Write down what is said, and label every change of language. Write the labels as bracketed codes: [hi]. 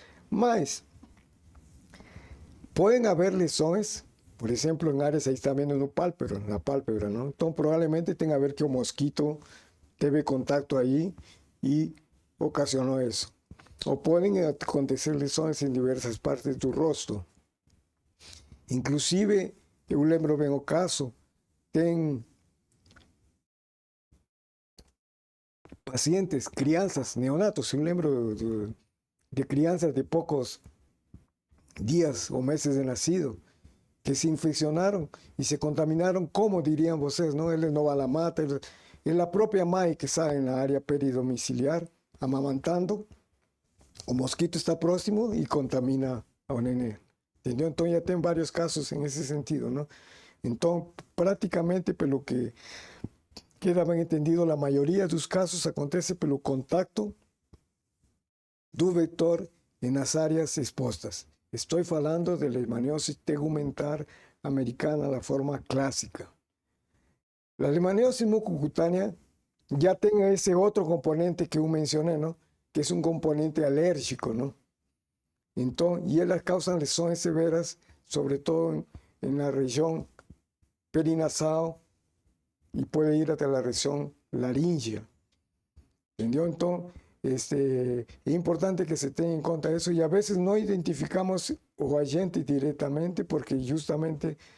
[es] Mas, pueden haber lesiones, por ejemplo, en áreas, ahí está viendo en la pálpebra, ¿no? Entonces, probablemente tenga a ver que un mosquito teve contacto ahí y ocasionó eso. O pueden acontecer lesiones en diversas partes del rostro. [pt] Inclusive, eu lembro bem o caso, tem pacientes, crianças, neonatos, eu lembro de crianças de pocos días o meses de nacido, que se infeccionaram e se contaminaram, como diriam vocês, não? Eles não vão à mata, é a própria mãe que sai na área peridomiciliar, amamantando, o mosquito está próximo e contamina ao neném. Entendeu? Então já tem vários casos nesse sentido, não? Então, praticamente, pelo que queda bem entendido, a maioria dos casos acontece pelo contato do vetor nas áreas expostas. Estou falando de leishmaniose tegumentar americana, a forma clássica. A leishmaniose mucocutânea já tem esse outro componente que eu mencionei, não? Que é um componente alérgico, não? [es] Entonces, y ellas causan lesiones severas, sobre todo en la región perinasal y puede ir hasta la región laringea. ¿Entendió? Entonces, es importante que se tenga en cuenta eso y a veces no identificamos o agente directamente porque justamente